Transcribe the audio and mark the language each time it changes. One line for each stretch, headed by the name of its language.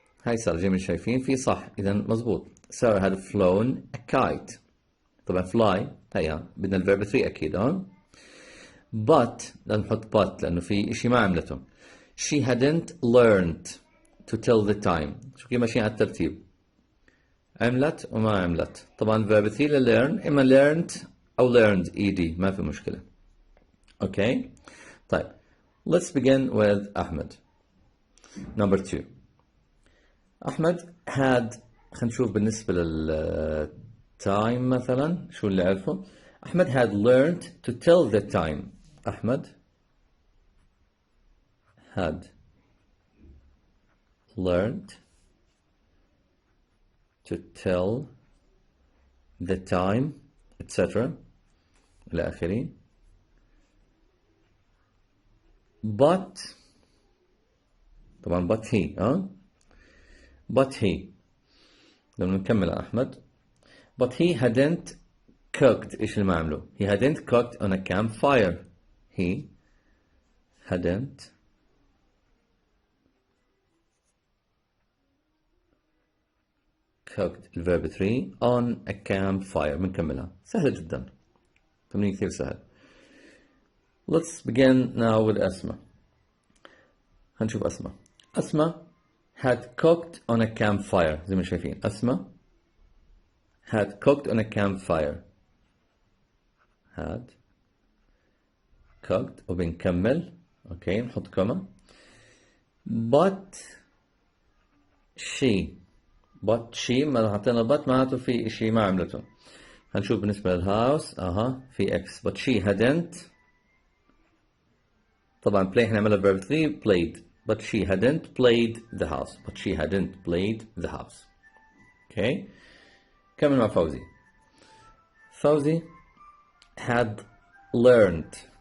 Arabic: هاي صار زي ما شايفين في صح اذا مزبوط.
English: Sarah had flown a kite.
Arabic: طبعا fly هيا بدنا الverb 3 اكيد هون. But لازم نحط but لانه في اشي ما عملته.
English: She hadn't learned to tell the time.
Arabic: شو كيف ماشيين على الترتيب. عملت وما عملت. طبعا verb 3 learn اما learned او learned ed ما في مشكلة.
English: Okay طيب let's begin with Ahmed. Number 2.
Arabic: أحمد had خلينا نشوف بالنسبة للtime مثلا شو اللي عرفه.
English: Ahmed had learned to tell the time. Ahmed had learned to tell the time etc.
Arabic: إلى آخره. but طبعا
English: but he but he
Arabic: لما نكمل يا أحمد.
English: but he hadn't cooked.
Arabic: إيش اللي ما عمله؟
English: he hadn't cooked on a campfire. he hadn't cooked الverb 3 on a campfire.
Arabic: بنكملها سهلة جدا، تمرين كثير سهل.
English: let's begin now with Asma.
Arabic: هنشوف أسماء.
English: Asma had cooked on a campfire.
Arabic: زي ما شايفين
English: Asma had cooked on a campfire. had cooked
Arabic: وبنكمل. اوكي نحط كوما.
English: but she
Arabic: ما حطينا but معناته في شيء ما عملته. هنشوف بالنسبة للهاوس في x.
English: but she hadn't. طبعا play
Arabic: احنا نعملها
English: verb 3 played. but she hadn't played the house. but she hadn't played the house.
Arabic: اوكي كمل مع فوزي.
English: Fawzi had learned.